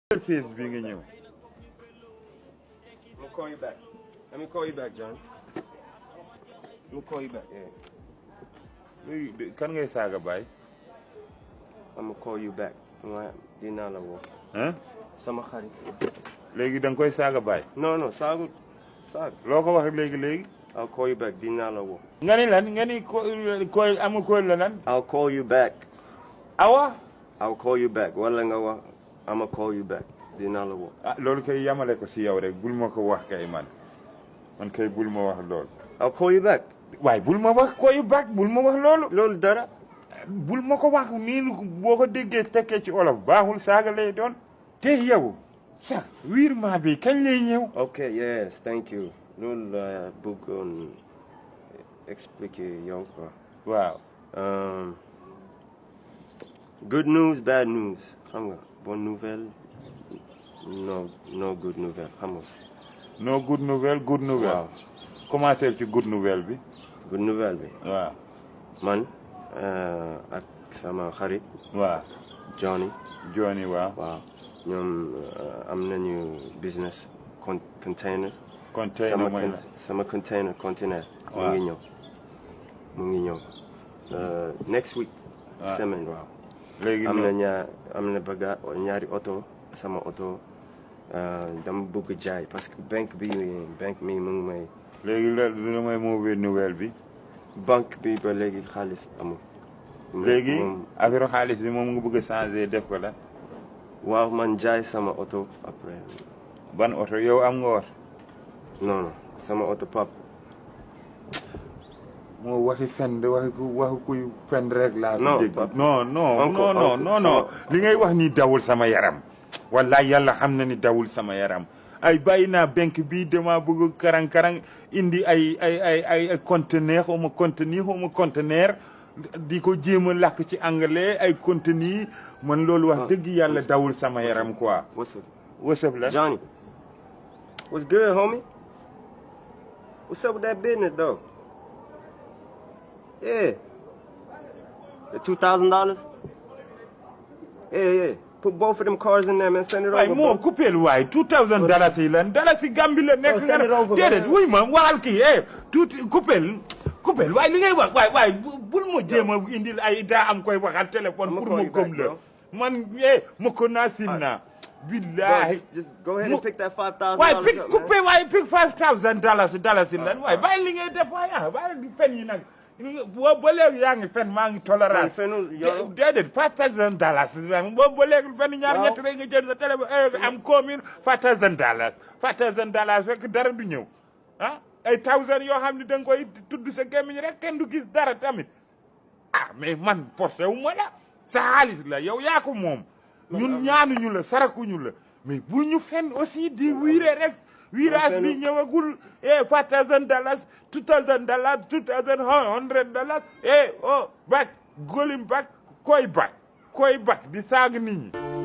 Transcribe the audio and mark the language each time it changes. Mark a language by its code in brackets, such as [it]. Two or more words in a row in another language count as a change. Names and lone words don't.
[wo] Face bi nga ñëw. [en] I'm gonna call you back. Let me call you back, John. Let me call you back. Yeah. [wo] léegi kan ngay saaga baay. [en] I'm gonna call you back. [wo] Dinaa la woo. Sama xarit. léegi da nga koy saaga baay. Non saaga. loo ko wax léegi. [en] I'll call you back. [wo] Dinaa la woo. nga ni lan nga ni koy amu koy la lan. [en] I'll call you back. [wo] awa. [en] I'll call you back. [wo] Wala nga wax. [en] I'm gonna call you back. [wo] Dinaa la woo. loolu kay yamale ko si yow rek bul ma ko wax kay man kay bul ma wax loolu. [en] I'll call you back. [wo] waaye bul ma wax koy back bul ma wax loolu. loolu dara. bul ma ko wax nii boo ko déggee tekkee ci olof baaxul saaga lay doon. te yow sax virement bi kañ lay ñëw. [en] Okay, yes, thank you. [wo] loolu la bëggoon expliquer yow quoi. waaw. [en] Good news, bad news. [wo] Xam nga [fr] bonne nouvelle. [en] No good [wo] nouvelle xam nga. [en] no good nouvelle good nouvelle. [wo] waaw. commencé ci good nouvelle bi. good nouvelle bi. waaw. man ak sama xarit. waaw. Johnny. waaw. waaw ñoom am nañu [en] business container. [wo] container mooy la sama container. waaw mu ngi ñëw. [en] next week. [wo] waaw semaine waaw. léegi am na ñaari oto sama oto dama bëgg jaay [fr] parce que [wo] banque mi mu ngi may. léegi lu may [fr] mauvaise nouvelle [wo] bi. banque bi ba léegi xaalis amul. léegi affaire xaalis bi moom nga bëgg a changer def ko la. waaw man jaay sama oto après. ban oto yow am nga oto. non sama oto pap. moo waxi fen de waxi kuy fen rek laa. non li ngay wax ni dawul sama yaram. wallaay yàlla xam na ni dawul sama yaram. ay bàyyi naa banque bi dama bëgg karang indi ay conteneur xawma conteneur di ko jéem a làkk ci anglais ay contenu man loolu wax dëgg yàlla dawul sama yaram quoi. [en] what's up la Johnny. What's good, homie? What's up with that business though? Yeah. The $2,000? Yeah. Put both of them cars in there, man. Send it over. [wo] waaye moo coupeel waaye $2,000 yi lan dalasi Gambie la nekk nga déedéet wuy ma waxal kii tuuti coupeel waaye li ngay wax waaye bul ma jéem a indil ay daa am koy waxal téléphone pour ma gëm la man ma ko naa sin naa billahi [en] just go ahead and pick that $5,000 [wo] waaye [en] up, pick man. [wo] coupé waaye pick $5,000 lan waaye bàyyi li ngay def waaye bàyyi fen yi nag boobu ba léegi yaa ngi fen maa ngi tolérance. déedéet $5,000 boobu ba léegi benn ñaar ñett rek nga jël sa téléphone am commune $5,000 fekk dara du ñëw ay 1000 yoo xam ne da nga koy tudd sa gémmiñ rek kenn du gis dara tamit mais man posté wu ma la sa xaalis la yow yaa ko moom ñun ñaanuñu la sarakuñu la mais bu ñu fen aussi di wiire rek. virage bi ñëwagul $5,000 $2,100 back golim back koy back di saag nit ñi